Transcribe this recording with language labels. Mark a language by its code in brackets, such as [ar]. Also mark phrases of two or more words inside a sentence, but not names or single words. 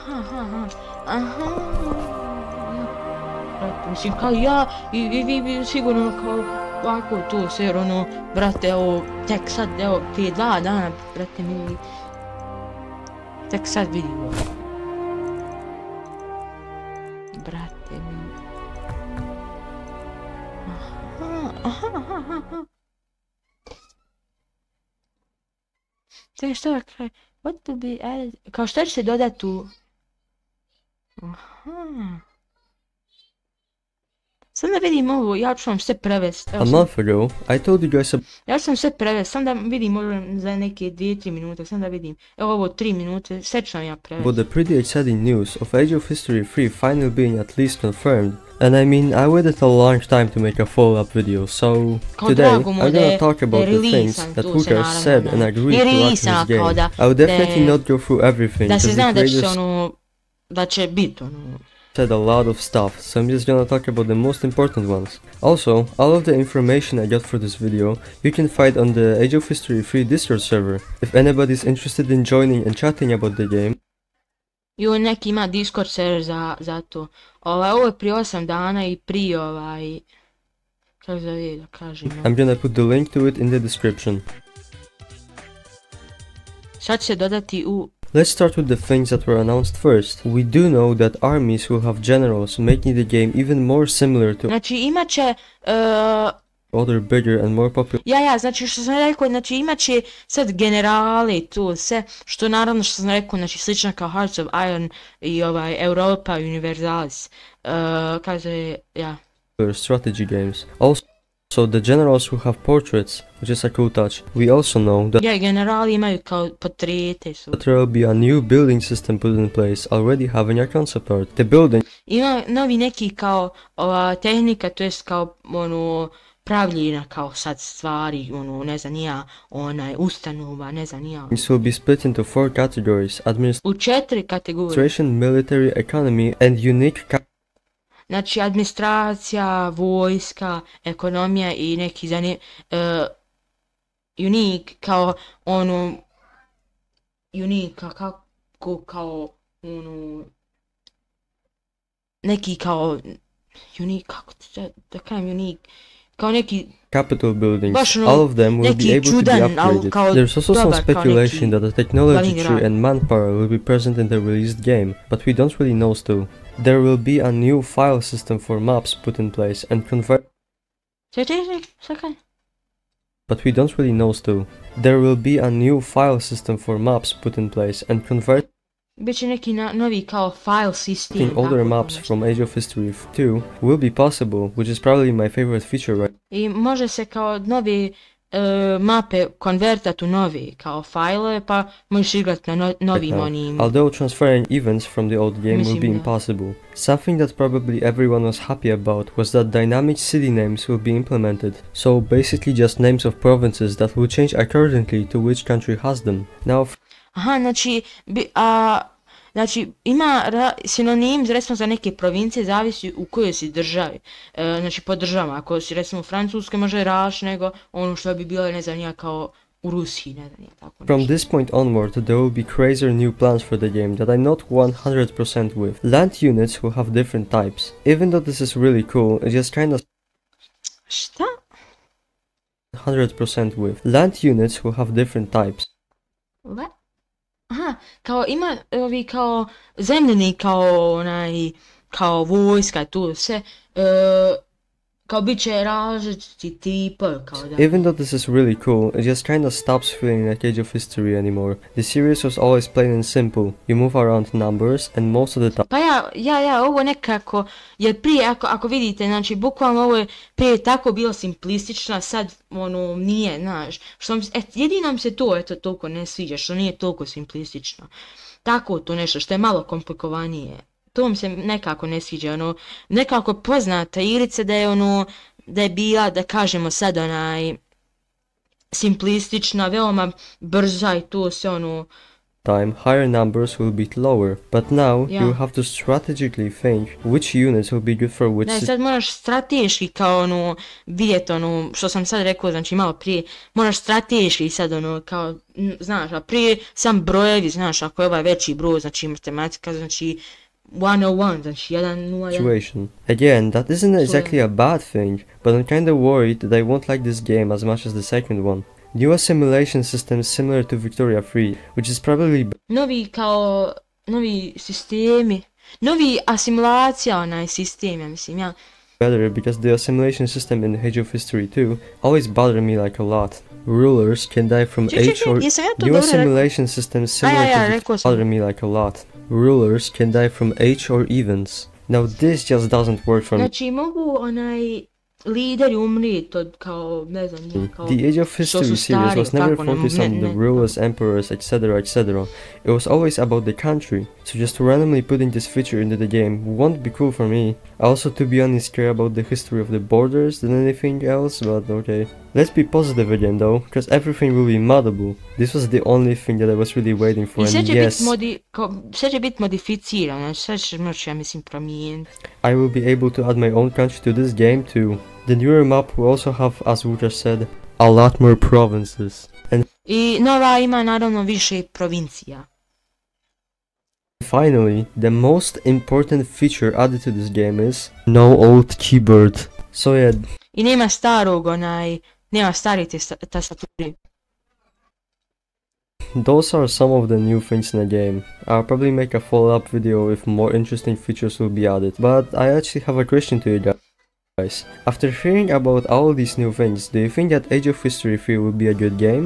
[bs] Brate, mislim, kao ja i vi sigurno kao ovako tu sve, jer brate, evo, tek sad, evo, prije 2 dana, brate, mi tek sad vidimo. Brate, mi. Čekaj, što je kraj? [en] What to be added? [bs] Kao što će se dodati tu? Sam da vidim ovo, ja ću vam sve prevesti. [en] A month ago, I told you guys [bs] ja ću vam sve prevesti, sam da vidim možda za neke 2-3 minute, sam da vidim. Evo ovo 3 minute, sve ću vam ja prevesti. [en] about the pretty exciting news of Age of History 3 finally being at least confirmed. And I mean, I waited a long time to make a follow-up video, so today I'm gonna talk about the things that Hookers said and agreed to add to this game. I will definitely not go through everything, because the creators [bs] da će biti [en] said a lot of stuff, so I'm just gonna talk about the most important ones. Also, all of the information I got for this video you can find on the Age of History 3 Discord server, if anybody's interested in joining and chatting about the game. [bs] I neki ima Discord server za to. Ovo je prije 8 dana i prije kako zove da kažem. [en] I'm gonna put the link to it in the description. [bs] Sad će se dodati u... [en] Let's start with the things that were announced first. We do know that armies will have generals, making the game even more similar to [bs] znači imat će... [en] other bigger and more popular. [bs] Ja, znači što sam rekao, znači imat će sad generale i to sve, što naravno što sam rekao, znači slično kao Hearts of Iron i Europa Universalis. Kaže, ja. [en] Strategy games. Also, the generals will have portraits, which is a cool touch. We also know that [bs] generali imaju kao portrete su. [en] there will be a new building system put in place, already having a concept art. The building [bs] ima novi neki kao tehnika, to jest kao pravljena kao sad stvari, ne znam ja, ustanova, ne znam ja. [en] These will be split into 4 categories: [bs] u 4 kategorije. [en] administration, military, economy, and unique [bs] znači administracija, vojska, ekonomija i neki unique kao unique kako kao neki kao unique, kako da kažem unique, kao neki [en] Capitol buildings, all of them will be able to be upgraded. There's also some speculation that the technology tree and manpower will be present in the released game, but we don't really know still. There will be a new file system for maps put in place and convert. But we don't really know still. There will be a new file system for maps put in place and convert. [bs] Biće neki novi kao [en] file system. Older maps from Age of History 2 will be possible, which is probably my favorite feature right. [bs] I može se kao novi mape konvertati u novi kao file, pa možeš igrati na novim onim. [en] Although transferring events from the old game will be impossible. Something that probably everyone was happy about was that dynamic city names will be implemented, so basically just names of provinces that will change accordingly to which country has them. Now [bs] aha, znači ima sinonim recimo za neke provincije, zavisi u kojoj si državi, znači po državama, ako si recimo u Francuskoj može raš nego ono što bi bilo ne znam nija kao u Rusiji, ne znam tako nešto. [en] From this point onward there will be crazier new plans for the game that I'm not 100% with. Land units will have different types. Even though this is really cool, it just kinda [bs] šta? [en] 100% with. Land units will have different types. What? [bs] Aha, kao ima ovi kao zemljeni kao onaj, kao vojska tu sve, kao bit će različiti tipa, kao da. [en] Even though this is really cool, it just kinda stops feeling like Age of History anymore. The series was always plain and simple. You move around numbers and most of the time. [bs] Pa ovo nekako, jer prije ako vidite, znači bukvalno ovo je prije tako bilo simplistično, sad ono nije, znaš, jedino mi se to eto toliko ne sviđa, što nije toliko simplistično. Tako to nešto što je malo komplikovanije. To mi se nekako ne sviđa, ono, nekako poznata igrica da je ono, da je bila, da kažemo sad onaj, simplistična, veoma brza i to se ono. [en] Time, higher numbers will be lower, but now you have to strategically think which units will be good for which. [bs] Da, sad moraš strateški kao ono, vidjeti ono, što sam sad rekao, znači malo prije, moraš strateški sad ono, kao, znaš, a prije sam brojevi, znaš, ako je ovaj veći broj, znači matematika, znači 101, znači 101. [en] Situation. Again, that isn't exactly a bad thing, but I'm kinda worried that I won't like this game as much as the second one. New assimilation systems similar to Victoria 3, which is probably [bs] novi sistemi, novi asimilacija onaj sistem, ja mislim, ja. [en] Better because the assimilation system in Age of History 2 always bothered me like a lot. Rulers can die from age or new assimilation systems similar to bother me like a lot. Rulers can die from age or events. Now this just doesn't work for me. [bs] Znači mogu onaj lideri umrijeti od kao, ne znam, kao [en] the Age of History series was never focused on the rulers, emperors, etc, etc. It was always about the country, so just randomly putting this feature into the game won't be cool for me. I also, to be honest, care about the history of the borders than anything else, but okay. Let's be positive again though, because everything will be moddable. This was the only thing that I was really waiting for, and yes, [bs] sve će biti modificirano, sve će moći, ja mislim, promijeniti. [en] I will be able to add my own country to this game too. The newer map will also have, as Wucher said, a lot more provinces. And [bs] I nova ima naravno više provincija. [en] Finally, the most important feature added to this game is no old keyboard. So yeah. [bs] I nema starog nema stari tastaturi. [en] Those are some of the new things in the game. I'll probably make a follow-up video if more interesting features will be added, but I actually have a question to you guys. After hearing about all these new things, do you think that Age of History 3 will be a good game?